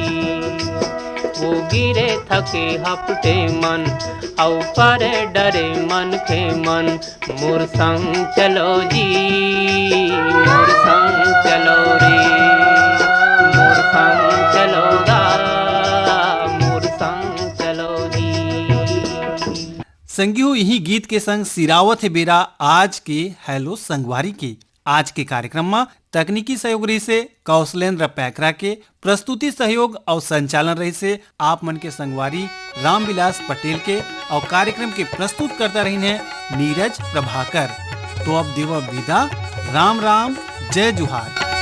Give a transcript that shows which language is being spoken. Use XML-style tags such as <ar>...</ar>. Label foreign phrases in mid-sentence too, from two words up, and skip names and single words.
<hne>वो गिरे थके हपटे मन, औ पर डरे मन के मन, मोर संग चलो जी, मोर संग चलो रे, मोर संग चलोगा, मोर संग चलो जी। संगियो यही गीत के संग सिरावत है बेरा आज के हेलो संगवारी के। आज के कार्यक्रम में तकनीकी सहयोग रही से कौशलेंद्र पैकरा के, प्रस्तुति सहयोग और संचालन रही से आप मन के संगवारी रामविलास पटेल के, और कार्यक्रम के प्रस्तुत करता रही है नीरज प्रभाकर। तो अब देव विदा, राम राम, जय जुहार।</hne>